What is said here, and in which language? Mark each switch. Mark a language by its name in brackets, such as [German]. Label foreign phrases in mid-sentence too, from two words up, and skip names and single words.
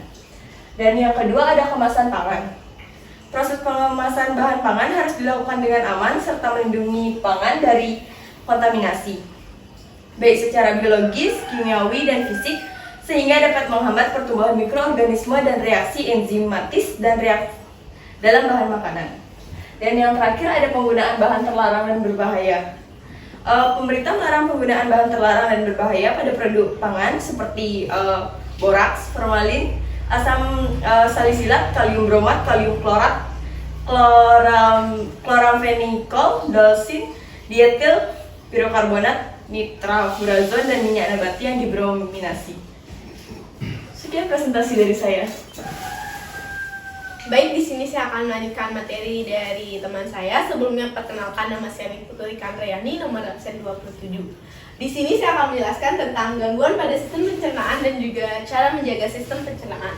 [Indonesian] Dan yang kedua ada kemasan pangan. Proses pengemasan bahan pangan harus dilakukan dengan aman serta melindungi pangan dari kontaminasi, baik secara biologis, kimiawi, dan fisik, sehingga dapat menghambat pertumbuhan mikroorganisme dan reaksi enzimatis dan dalam bahan makanan. Dan yang terakhir ada penggunaan bahan terlarang dan berbahaya. Pemerintah melarang penggunaan bahan terlarang dan berbahaya pada produk pangan seperti boraks, formalin, asam salisilat, kalium bromat, kalium klorat, chloramphenicol, dolsin, dietil, pirokarbonat, nitrafurazon, dan minyak nabati yang dibrominasi. Sekian presentasi dari saya. Baik, di sini saya akan melanjutkan materi dari teman saya. Sebelumnya perkenalkan, nama saya Putri Kandriani, nomor absen 27. Di sini saya akan menjelaskan tentang gangguan pada sistem pencernaan dan juga cara menjaga sistem pencernaan.